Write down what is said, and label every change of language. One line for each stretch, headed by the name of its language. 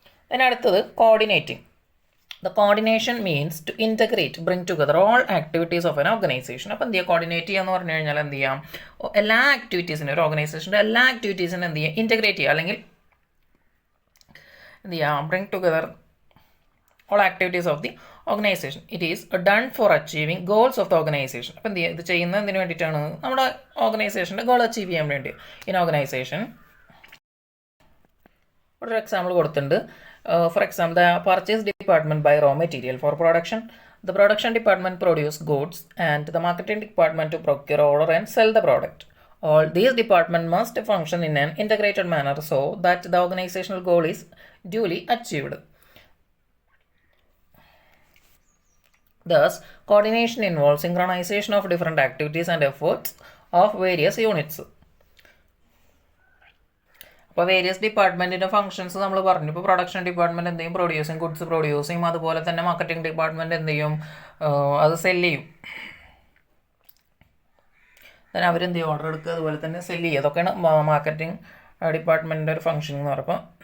Malayalam: അതിനടുത്തത്
English: Coordinating. The coordination means to integrate, bring together all activities of an organisation.
Malayalam: അപ്പോൾ എന്ത് ചെയ്യുക, coordinate ചെയ്യുക എന്ന് പറഞ്ഞു കഴിഞ്ഞാൽ എന്ത് ചെയ്യാം, എല്ലാ ആക്ടിവിറ്റീസിനും, ഒരു ഓർഗനൈസേഷൻ്റെ എല്ലാ ആക്ടിവിറ്റീസിനും എന്ത് ചെയ്യുക, ഇൻറ്റഗ്രേറ്റ് ചെയ്യുക, അല്ലെങ്കിൽ എന്ത് ചെയ്യാം,
English: Bring together all activities of the organization. It is done for achieving goals of the organization.
Malayalam: അപ്പോൾ എന്ത് ചെയ്യുക, ഇത് ചെയ്യുന്നത് എന്തിനു വേണ്ടിയിട്ടാണ്, നമ്മുടെ ഓർഗനൈസേഷൻ്റെ ഗോൾ അച്ചീവ് ചെയ്യാൻ വേണ്ടി. ഇൻ ഓർഗനൈസേഷൻ ഒരു എക്സാമ്പിൾ കൊടുത്തിട്ടുണ്ട്.
English: For example, the purchase department buy raw material for production, the production department produce goods and the marketing department to procure, order and sell the product. All these departments must function in an integrated manner so that the organizational goal is duly achieved. Thus, coordination involves synchronization of different activities and efforts of various units.
Malayalam: അപ്പോൾ various ഡിപ്പാർട്ട്മെൻറ്റിൻ്റെ functions നമ്മൾ പറഞ്ഞു. ഇപ്പോൾ production department എന്ത് ചെയ്യും, producing, goods produce ചെയ്യും. അതുപോലെ തന്നെ marketing department എന്ത് ചെയ്യും, അത് സെല്ല് ചെയ്യും. then അവരെന്ത് ചെയ്യും, ഓർഡർ എടുക്കുക, അതുപോലെ തന്നെ സെല്ല് ചെയ്യുക. അതൊക്കെയാണ് മാർക്കറ്റിംഗ് ഡിപ്പാർട്ട്മെൻറ്റിൻ്റെ ഒരു ഫംഗ്ഷൻ എന്ന് പറയുമ്പോൾ.